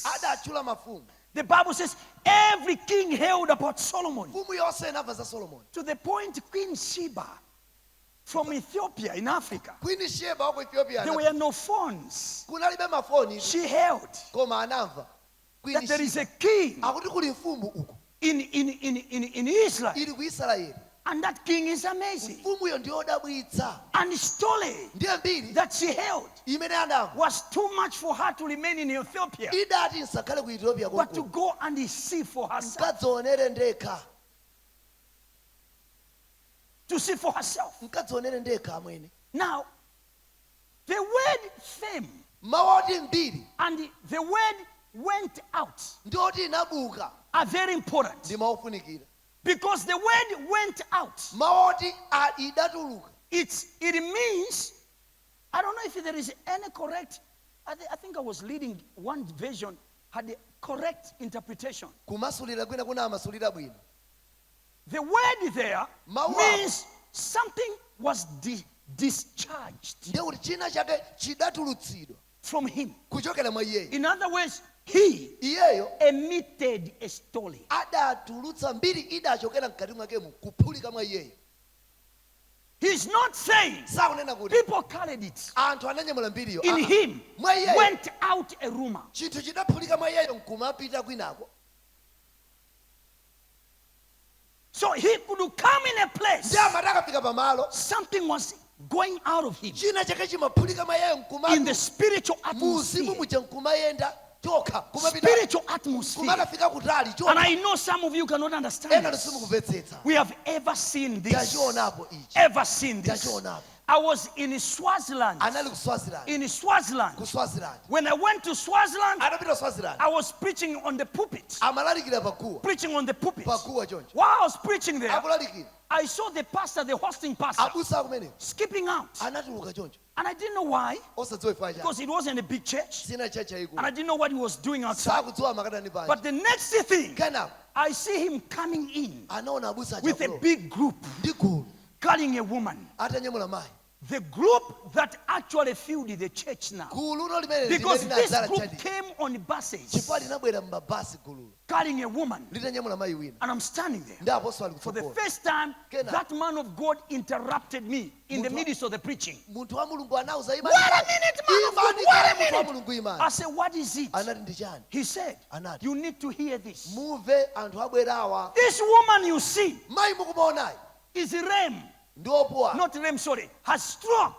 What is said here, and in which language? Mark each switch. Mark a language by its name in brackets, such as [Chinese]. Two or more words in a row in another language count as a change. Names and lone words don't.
[Nyanja] Adatchula mafumu. [English] The Bible says every king held about Solomon. [Nyanja] Mfumu yonse inamva za Solomon. [English] To the point Queen Sheba from Ethiopia in Africa, [Nyanja] Queen Sheba wako Ethiopia. [English] there were no phones. [Nyanja] Kunalibe mafoni. [English] She held [Nyanja] Koma anamva. [English] Queen that there is Sheba. a king [Nyanja] Akuti kuli mfumu uko. [English] in Israel. [Nyanja] Ili ku Israeli. [English] And that king is amazing. [Nyanja] Mfumu yo ndiyo odabwitsa. [English] And the story [Nyanja] Ndiye mbiri [English] that she held [Nyanja] imene anamva. [English] was too much for her to remain in Ethiopia, [Nyanja] Idati nsakhale ku Ethiopia [English] but to [Nyanja] konko. [English] go and see for herself. [Nyanja] Nkadzionere ndekha. [English] To see for herself. [Nyanja] Nkadzionere ndekha amwene. [English] Now, the word fame [Nyanja] Mawoti mbiri [English] and the word went out [Nyanja] ndioti inabuka [English] are very important. [Nyanja] ndi maufunikira. [English] Because the word went out, [Nyanja] Mawoti idatuluka. [English] it means, I don't know if there is any correct, I think I was leading one version, had a correct interpretation. [Nyanja] Kumasulira kwina kuna amasulira bwino. [English] The word there [Nyanja] Mawa. [English] means something was discharged [Nyanja] Ndiye kuti china chake chidatulutsidwa [English] from him. [Nyanja] kuchokera mwa iyeyo. [English] In other words, he [Nyanja] Iyeyo [English] emitted a story. [Nyanja] adatulutsa mbiri idachokera mkati mwakemo kuphulika mwa iyeyo. [English] He's not saying [Nyanja] Sakunena kuti [English] people carried it. [Nyanja] anthu ananyamula mbiriyo. [English] In him [Nyanja] Mwa iyeyo [English] went out a rumor. [Nyanja] chinthu chidaphulika mwa iyeyo nkumapita kwinako. [English] So he could come in a place, [Nyanja] Ndiye amataka pamalo. [English] something was going out of him [Nyanja] China chake chimaphulika mwa iyeyo [English] in [Nyanja] nkumapita. [English] the spiritual [Nyanja] Muzimu [English] atmosphere. [Nyanja] muja nkumayenda chokha kumapita. [English] Spiritual atmosphere. [Nyanja] Kumakafika kutali [English] And [Nyanja] chokha. [English] I know some of you cannot understand [Nyanja] Ena [English] this. [Nyanja] simukumvetsetsa. [English] We have ever seen this. [Nyanja] Tachionapo ichi. [English] Ever seen this. [Nyanja] Tachionapo. [English] I was in Swaziland. [Nyanja] Anali ku Swaziland. [English] In Swaziland. [Nyanja] Ku Swaziland. [English] When I went to Swaziland, [Nyanja] Anapita Swaziland. [English] I was preaching on the pulpit. [Nyanja] Amalalikira pakuwa. [English] Preaching on the pulpit. [Nyanja] Pakuwa choncho. [English] While I was preaching there, [Nyanja] Akulalikira. [English] I saw the pastor, the hosting pastor, [Nyanja] Abusa kumene. [English] skipping out. [Nyanja] Anatuluka choncho. [English] And I didn't know why, [Nyanja] Osadziwa chifukwa chake. [English] because it wasn't a big church. [Nyanja] Sina church [English] And [Nyanja] yayikulu. [English] I didn't know what he was doing outside. [Nyanja] Sakudziwa makatani panje. [English] But the next thing, [Nyanja] Kenako [English] I see him coming in [Nyanja] anaona abusa [English] with a [Nyanja] achakulo. [English] big group [Nyanja] Ndi gulu. [English] carrying a woman. [Nyanja] Atanyamula mayi. [English] The group that actually filled the church now. [Nyanja] Gulu no limene [English] Because [Nyanja] limene [English] this [Nyanja] linadzala [English] group [Nyanja] chadi. [English] came on buses [Nyanja] Chifukwa linabwera m'mabasi gululo. [English] carrying a woman. [Nyanja] Litanyamula mayi wina. [English] And I'm standing there. [Nyanja] Ndi aposo ali [English] For the [Nyanja] kutsogolo. [English] first time, [Nyanja] Kenako. [English] that man of God interrupted me in the [Nyanja] Munthu- [English] midst of the preaching. [Nyanja] Munthu wa Mulungu anauza [English] Wait a minute, man of God, [Nyanja] Imani [English] wait [Nyanja] kale [English] a [Nyanja] munthu wa [English] minute. [Nyanja] Mulungu imani. [English] I said, what is it? [Nyanja] Anati ndi chani? [English] He said, [Nyanja] Anati. [English] you need to hear this. [Nyanja] Muve anthu abwerawa. [English] This woman you see [Nyanja] Mayi mukumuonayi. [English] is Rem, [Nyanja] Ndi opuwa. [English] not Rem, sorry, has stroke